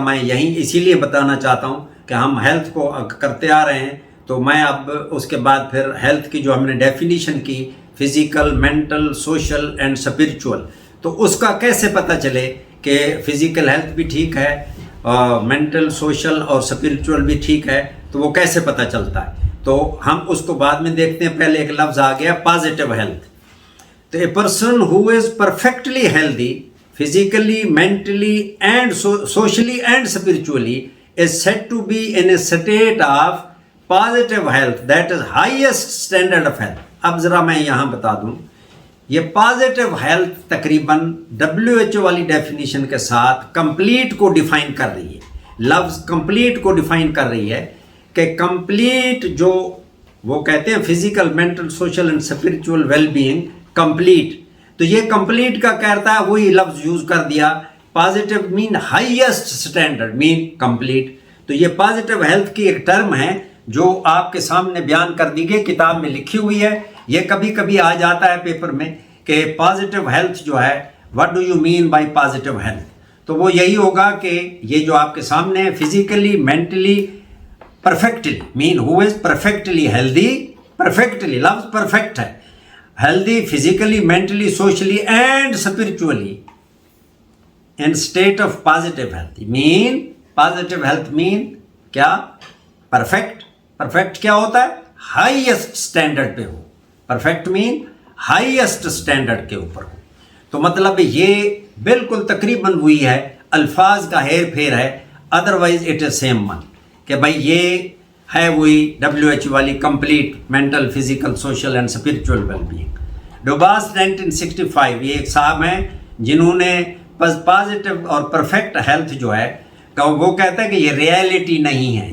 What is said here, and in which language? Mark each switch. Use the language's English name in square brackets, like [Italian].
[Urdu] میں یہیں اسی لیے بتانا چاہتا ہوں کہ ہم ہیلتھ کو کرتے آ رہے ہیں، تو میں اب اس کے بعد پھر ہیلتھ کی جو ہم نے ڈیفینیشن کی، physical, mental, social and spiritual, تو اس کا کیسے پتہ چلے کہ فزیکل ہیلتھ بھی ٹھیک ہے، مینٹل، سوشل اور اسپرچول بھی ٹھیک ہے، تو وہ کیسے پتہ چلتا ہے. تو ہم اس کو بعد میں دیکھتے ہیں. پہلے ایک لفظ آ گیا پازیٹیو ہیلتھ. [English] تو a person who is perfectly healthy physically, mentally and socially and spiritually is said to be in a state of positive health, that is highest standard of health. [Urdu] اب ذرا میں یہاں بتا دوں، یہ پازیٹیو ہیلتھ تقریباً WHO والی definition کے ساتھ کمپلیٹ کو ڈیفائن کر رہی ہے. لفظ کمپلیٹ کو ڈیفائن کر رہی ہے کہ کمپلیٹ جو وہ کہتے ہیں physical, mental, social and spiritual well being complete. تو یہ کمپلیٹ کا کہتا ہے، وہی لفظ یوز کر دیا. [English] Positive mean highest standard mean complete. [Urdu] تو یہ پازیٹیو ہیلتھ کی ایک ٹرم ہے جو آپ کے سامنے بیان کر دی گئی، کتاب میں لکھی ہوئی ہے. یہ کبھی کبھی آ جاتا ہے پیپر میں کہ پازیٹیو ہیلتھ جو ہے، [English] What do you mean by positive health. [Urdu] تو وہ یہی ہوگا کہ یہ جو آپ کے سامنے ہے، physically, mentally, perfectly, [English] Mean who is perfectly healthy. [Urdu] Perfectly لفظ پرفیکٹ ہے. [English] healthy physically, mentally, socially and spiritually in state of positive health. mean positive health mean کیا؟ perfect. [Urdu] perfect کیا ہوتا ہے؟ highest standard پہ ہو. [English] perfect mean highest standard [Urdu] کے اوپر ہو. تو مطلب یہ بالکل تقریباً وہی ہے، الفاظ کا ہیر پھیر ہے. [English] otherwise it is same one [Urdu] کہ بھائی یہ ہے وہی WHO والی complete mental, physical, social and spiritual well being. ڈوباس 1965 یہ ایک صاحب ہیں جنہوں نے پازیٹیو اور پرفیکٹ ہیلتھ جو ہے وہ کہتا ہے کہ یہ ریئلٹی نہیں ہے.